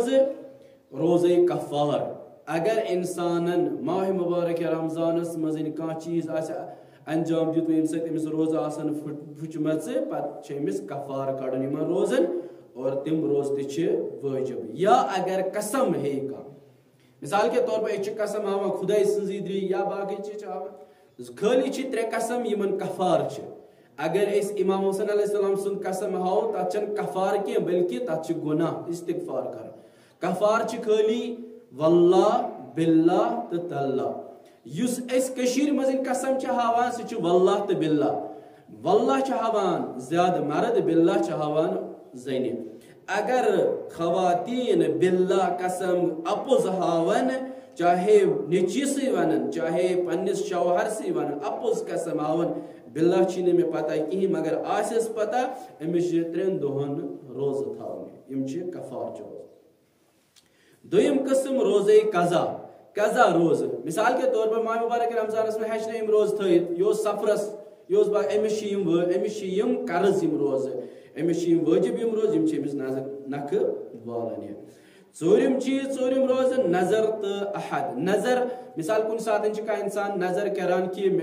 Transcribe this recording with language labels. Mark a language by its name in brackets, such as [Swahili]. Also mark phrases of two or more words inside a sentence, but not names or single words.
[Kashmiri] روزے کفار اگر انسانن ماہ مُبارک رمضانس منٛز کانٛہہ چیٖز آسہِ انجام دیُتمُت ییٚمہِ سۭتۍ أمِس روزٕ آسان پھٕچمژٕ پتہٕ چھِ أمِس کفار کڑُن یِمن روزن اور تِم روزٕ تہِ چھِ وٲجب یا اگر قسم ہیٚیہِ کانٛہہ [Urdu] مثال کے طور پر [Kashmiri] أسۍ چھِ قسم ہاوان خۄداے سٕنٛزٕے درٛے یا باقٕے چیٖز چھِ ہاوان خٲلی چھِ 3 قسم یِمن کفار چھِ اگر أسۍ امام حسین [Arabic] علیہ السلام [Kashmiri] سُنٛد قسم ہاوو تتھ چھنہٕ کفار کینٛہہ بلکہِ تتھ چھُ گۄناہ استغفار کرُن کفار چھِ خٲلی [Arabic] واللہ باللہ [Kashmiri] تہٕ تاللہ یُس أسۍ کٔشیٖرِ منٛز قسم چھِ ہاوان سُہ چھُ واللہ تہٕ باللہ واللہ چھِ ہاوان زیادٕ مرد باللہ چھِ ہاوان زنہِ اگر خواتین باللہ قسم اپُز ہاون چاہے نیچوِسٕے ونن چاہے پننس شوہرسٕے ونن اپُز قسم ہاون باللہ چھِنہٕ مےٚ پتہ کِہیٖنۍ مگر آسٮ۪س پتہ أمِس چھِ 3 دۄہن روزٕ تھاونہِ یِم چھِ کفار چھِ روزٕ دوٚیِم قٕسم روزے قضا روزٕ [Urdu] مثال کے طور پر [Kashmiri] ماہ مبارک رمضانس منٛز ہیٚچھنٲے أمۍ روزٕ تھٲیِتھ یہِ اوس سفرس یہِ اوس أمِس چھِ یِم قرض یِم روزٕ أمِس چھِ یِم وٲجب یِم روزٕ یِم چھِ أمِس نکھٕ والان یہِ ژوٗرِم چیٖز ژوٗرِم روزٕ نظر تہٕ احد نظر مثال کُنہِ ساتہٕ چھِ کانٛہہ انسان نظر کران کہِ مےٚ